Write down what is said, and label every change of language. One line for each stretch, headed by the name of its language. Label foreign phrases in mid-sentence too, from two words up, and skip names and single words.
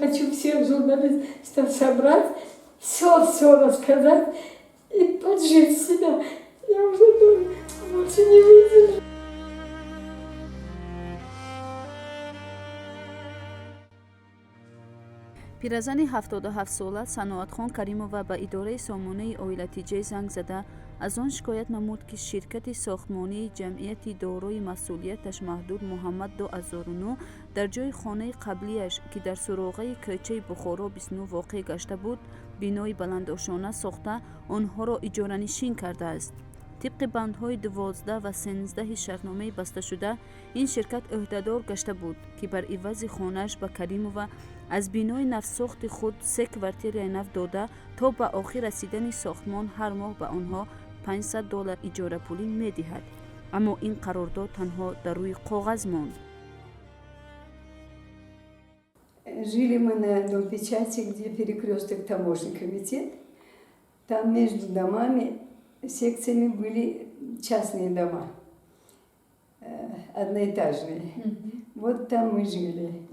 Russian: Хочу всех журналистов собрать, все рассказать и поджечь себя. Я уже думаю, больше не выдержу.
Tajik: пиразани 77-сола саноатхон каримова ба идораи сомонаи оилатиҷа занг зада аз он шикоят намуд ки ширкати сохтмонии ҷамъияти дорои масъулияташ маҳдуд муҳаммад до 2009 дар ҷои хонаи қаблияш ки дар суроғаи кӯчаи бухоро 29 воқеъ гашта буд бинои баландошона сохта онҳоро иҷоранишин кардааст. Тибқи бандҳои 12 ва 13 шартнома баста шуда ин ширкат ӯҳдадор гашта буд ки бар ивази хонааш ба Каримова аз бинои навсохт худ 3 квартир нав дода то ба охир расидан сохтмон ҳар моҳ ба онҳо $500 иҷора пулӣ медиҳад. Аммо ин қарордод танҳо дар рӯи коғаз монд.
Russian: Жили мы на Дом печати, где перекресток таможенный комитет. Там между домами секциями были частные дома, одноэтажные. Вот там мы жили.